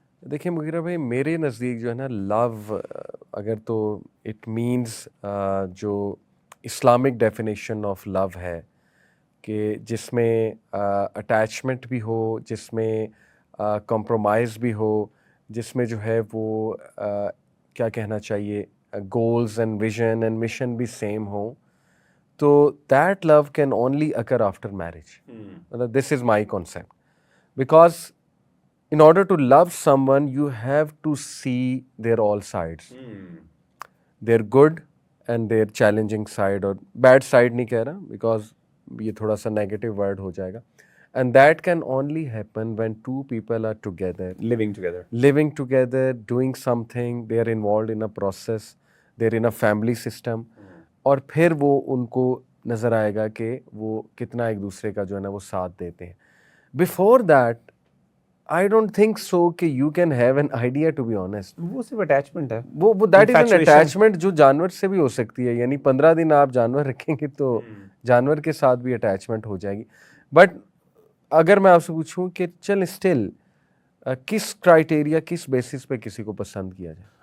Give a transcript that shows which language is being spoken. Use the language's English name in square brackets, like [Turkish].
[Urdu] دیکھیں مغیرہ بھائی، میرے نزدیک جو ہے نا لو اگر تو اٹ مینز جو اسلامک ڈیفینیشن آف لو ہے کہ جس میں اٹیچمنٹ بھی ہو، جس میں کمپرومائز بھی ہو، جس میں جو ہے وہ کیا کہنا چاہیے goals and vision and mission بھی سیم ہوں، تو [English] That love can only occur after marriage. مطلب this is my concept. Because in order to love someone, you have to see their all sides. Their good and their challenging side, اور bad side [Urdu] نہیں کہہ رہا [English] because [Urdu] یہ تھوڑا سا [English] negative word [Urdu] ہو جائے گا. [English] And that can only happen when two people are together. Living together, doing something, they are involved in a process, they are in a family system. [Urdu] اور پھر وہ ان کو نظر آئے گا کہ وہ کتنا ایک دوسرے کا جو ہے نا وہ ساتھ دیتے ہیں. [English] Before that, I don't think so کہ you can have an idea, to be honest. [Urdu] وہ صرف اٹیچمنٹ ہے. وہ [English] that is an attachment [Urdu] جو جانور سے بھی ہو سکتی ہے. یعنی 15 دن آپ جانور رکھیں گے تو جانور کے ساتھ بھی اٹیچمنٹ ہو جائے گی. بٹ اگر میں آپ سے پوچھوں کہ چل اسٹل کس کرائٹیریا، کس بیسس پہ کسی کو پسند کیا جائے؟